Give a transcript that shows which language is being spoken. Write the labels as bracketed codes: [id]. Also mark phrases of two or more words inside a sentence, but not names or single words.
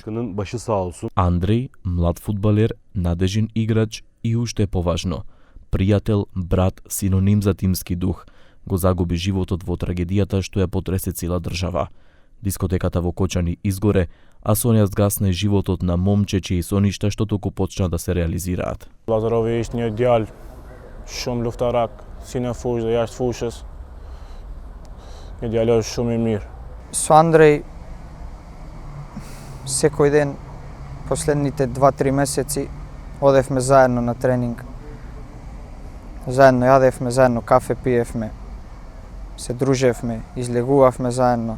[mk] Андреј, млад фудбалер, надежен играч и уште поважно, пријател, брат, синоним за тимски дух, го загуби животот во трагедијата што ја потресе цела држава. Дискотеката во Кочани изгоре, а со неа згасне животот на момче и соништа што току почна да се реализираат. [sq] Лазарови ishte një djalë shumë luftarak, si në fushë dhe jashtë fushës. Një djalë shumë i mirë. [mk] Со Андреј секој ден последните 2-3 месеци одевме заедно на тренинг. Заедно јадевме, заедно кафе пиевме, се дружевме, излегувавме заедно.